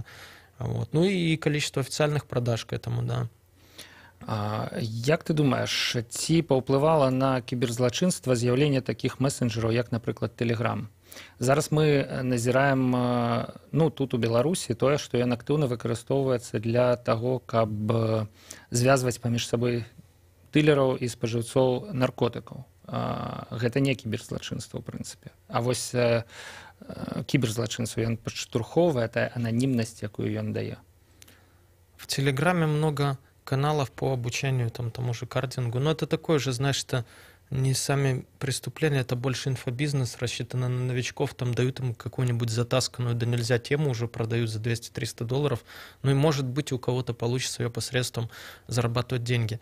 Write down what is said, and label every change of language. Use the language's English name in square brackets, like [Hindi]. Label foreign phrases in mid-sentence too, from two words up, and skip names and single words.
[Russian] Вот. Ну и количество официальных продаж к этому, да. [Belarusian] Як ты думаеш, ці паўплывала на кіберзлачынства з'яўленне такіх месенджераў, як, напрыклад, Telegram? Зараз мы назіраем, тут у Беларусі тое, што ён актыўна выкарыстоўваецца для таго, каб звязваць паміж сабой дылераў і спажыўцоў наркотыкаў. Гэта не кіберзлачынства, ў прынцыпе. А вось кіберзлачынства ён падштурхоўвае тая ананімнасць, якую ён дае. [Russian] В Телеграме много каналов по обучению тому же кардингу. Но это такое же, знаешь, это не сами преступления, это больше инфобизнес, рассчитано на новичков, там дают им какую-нибудь затасканную, да нельзя тему, уже продают за $200-300. Ну и может быть у кого-то получится ее посредством зарабатывать деньги.